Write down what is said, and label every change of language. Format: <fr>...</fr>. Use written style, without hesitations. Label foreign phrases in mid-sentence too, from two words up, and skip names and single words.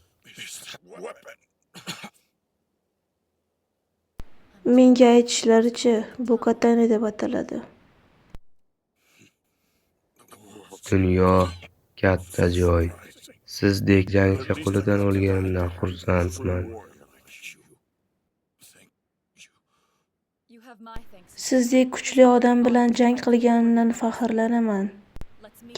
<uz>Menga aytishlaricha, bu katana deb ataladi. Dunyo katta joy. Sizdek jangchi qo'lidan o'lganimdan xursandman.</uz> <en>You have my thanks.</en> <uz>Sizdek kuchli odam bilan jang qilganimdan faxrlanaman.</uz> <en>Let's meet.</en>